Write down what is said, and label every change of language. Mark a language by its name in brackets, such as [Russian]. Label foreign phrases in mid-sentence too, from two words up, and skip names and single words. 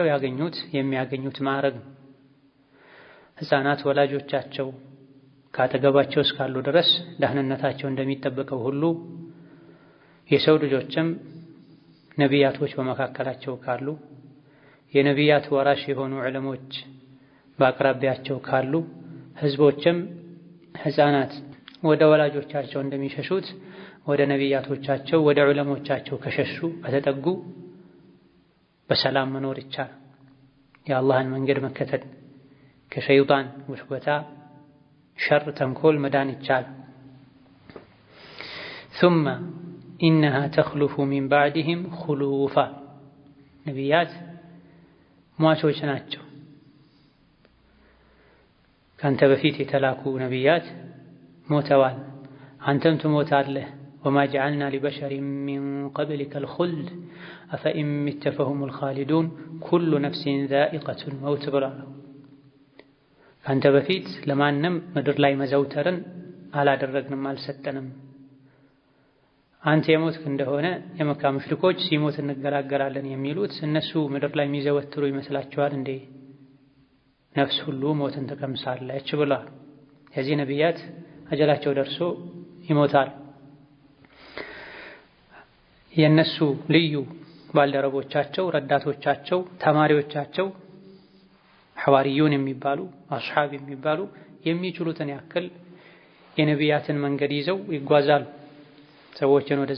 [Amharic] የሚያገኙት ማዕረግ ነው። ሕፃናት ወላጆቻቸው ካጠገባቸው እስካሉ ድረስ ደህንነታቸው እንደሚጠበቀው ሁሉ የሰው ልጆችም ነቢያቶች በመካከላቸው ካሉ የነቢያት ወራሽ የሆኑ ዕለሞች በአቅራቢያቸው ካሉ ህዝቦችም ሕፃናት ወደ ወላጆቻቸው እንደሚሸሹት ወደ ነቢያቶቻቸው ወደ ዑለሞቻቸው ከሸሹ ከተጠጉ በሰላም መኖር ይቻላል። የአላህን መንገድ መከተል ከሸይጣን ውስወታ ሸር ተንኮል መዳን ይቻላል። [Arabic] ثم إنها تخلف من بعدهم خلوفا [Amharic] ነቢያት ሟቾች ናቸው። ካንተ በፊት የተላኩ ነቢያት ሞተዋል፣ አንተም ትሞታለህ። [Arabic] وما جعلنا لبشر من قبلك الخلد أفإن مت فهم الخالدون كل نفس ذائقة الموت [Amharic] ብሏል። ካንተ በፊት ለማንም ምድር ላይ መዘውተርን አላደረግንም አልሰጠንም። አንተ የሞትክ እንደሆነ የመካ ሙሽሪኮች ሲሞት እንገላገላለን የሚሉት እነሱ ምድር ላይ የሚዘወትሩ ይመስላችኋል እንዴ? ነፍስ ሁሉ ሞትን ተቀምሳለች ብሏል። የዚህ ነቢያት አጀላቸው ደርሶ ይሞታል። የነሱ ልዩ ባልደረቦቻቸው፣ ረዳቶቻቸው፣ ተማሪዎቻቸው ሐዋሪዩን የሚባሉ አስሓብ የሚባሉ የሚችሉትን ያክል የነቢያትን መንገድ ይዘው ይጓዛሉ። ሰዎችን ወደዛ